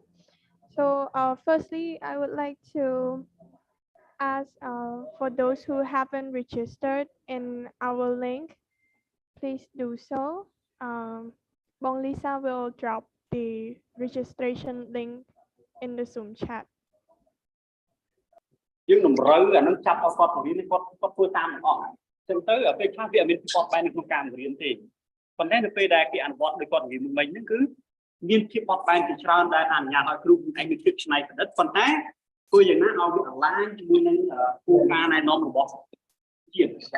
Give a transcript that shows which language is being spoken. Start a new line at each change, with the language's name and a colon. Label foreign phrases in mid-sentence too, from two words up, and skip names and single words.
English: So firstly, I would like to ask for those who haven't registered in our link, please do so. Bong Lisa will drop the registration link in the Zoom chat.
Khmer: យើងតម្រូវអានឹងចាប់ឲ្យគាត់រៀនគាត់ធ្វើតាមទាំងអស់ចឹងទៅពេលខ្លះវាអត់មានគាត់បែរនៅក្នុងការរៀនទេប៉ុន្តែនៅពេលដែលគេអនុវត្តដោយគាត់រៀនមិញហ្នឹងគឺមានភាពបត់បែនជាច្រើនដែលអនុញ្ញាតឲ្យគ្រូឯងមានភាពច្នៃប្រឌិតប៉ុន្តែធ្វើយ៉ាងណាឲ្យវាអាឡាញជាមួយនឹងគោលការណ៍ណែនាំរបស់ជាតិ